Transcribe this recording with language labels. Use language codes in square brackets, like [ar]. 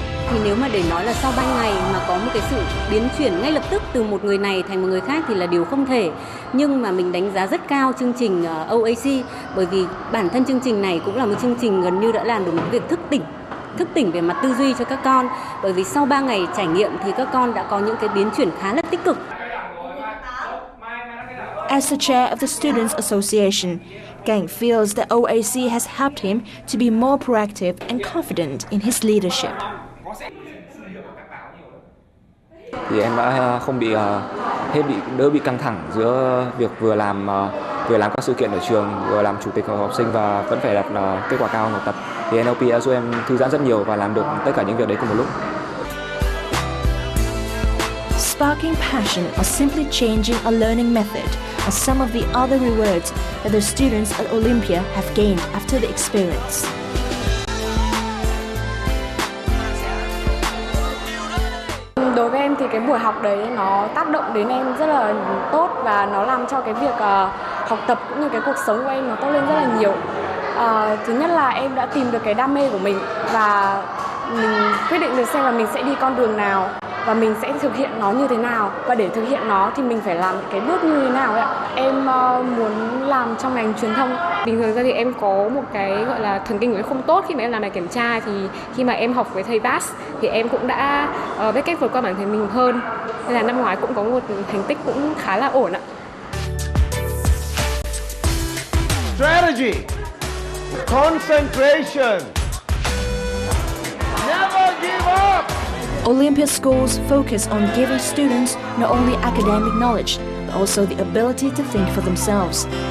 [vi] Thì nếu mà để nói là sau 3 ngày mà có một cái sự biến chuyển ngay lập tức từ một người này thành một người khác thì là điều không thể. Nhưng mà mình đánh giá rất cao chương trình OAC bởi vì bản thân chương trình này cũng là một chương trình gần như đã làm được một việc thức tỉnh về mặt tư duy cho các con, bởi vì sau 3 ngày trải nghiệm thì các con đã có những cái biến chuyển khá là tích cực. [en] As the chair of the Students' Association, Cảnh feels that OAC has helped him to be more proactive and confident in his leadership. [vi] Thì em đã không bị đỡ bị căng thẳng giữa việc vừa làm các sự kiện ở trường, vừa làm chủ tịch hội học sinh và vẫn phải đạt kết quả cao trong học tập. Thì NLP đã giúp em thư giãn rất nhiều và làm được tất cả những việc đấy cùng một lúc. [en] Sparking passion or simply changing a learning method are some of the other rewards that the students at Olympia have gained after the experience. [vi] Đối với em thì cái buổi học đấy nó tác động đến em rất là tốt và nó làm cho cái việc học tập cũng như cái cuộc sống của em nó tốt lên rất là nhiều. Thứ nhất là em đã tìm được cái đam mê của mình và mình quyết định được xem là mình sẽ đi con đường nào và mình sẽ thực hiện nó như thế nào, và để thực hiện nó thì mình phải làm cái bước như thế nào ấy ạ. Em muốn làm trong ngành truyền thông. Bình thường ra thì em có một cái gọi là thần kinh của em không tốt khi mà em làm bài kiểm tra, thì khi mà em học với thầy Vas thì em cũng đã biết cách vượt qua bản thân mình hơn. Nên là năm ngoái cũng có một thành tích cũng khá là ổn ạ. [en] Strategy, concentration, never give up. Olympia schools focus on giving students not only academic knowledge, but also the ability to think for themselves.